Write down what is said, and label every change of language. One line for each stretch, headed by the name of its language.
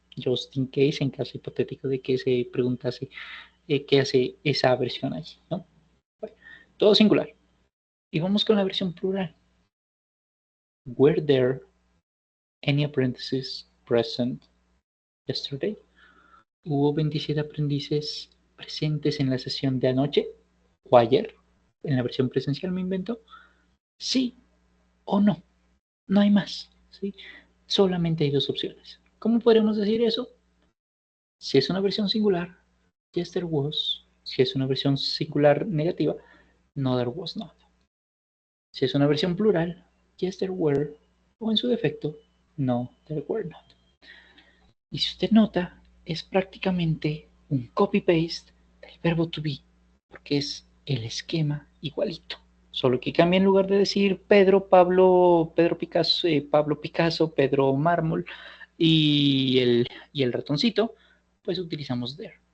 English: Just in case,
Spanish: en caso hipotético de que se preguntase qué hace esa versión allí, ¿no? Bueno, todo singular. Y vamos con la versión plural.
English: Were there any apprentices present yesterday?
Spanish: ¿Hubo 27 aprendices presentes en la sesión de anoche o ayer? En la versión presencial me invento. Sí o no. No hay más. ¿Sí? Solamente hay dos opciones. ¿Cómo podemos decir eso? Si es una versión singular,
English: yes there was.
Spanish: Si es una versión singular negativa,
English: no there was not.
Spanish: Si es una versión plural,
English: yes there were.
Spanish: O en su defecto,
English: no there were not.
Spanish: Y si usted nota, es prácticamente un copy-paste del verbo to be, porque es el esquema igualito. Solo que cambia en lugar de decir Pedro, Pablo, Pedro Picasso, Pablo Picasso, Pedro Mármol y el ratoncito, pues utilizamos there.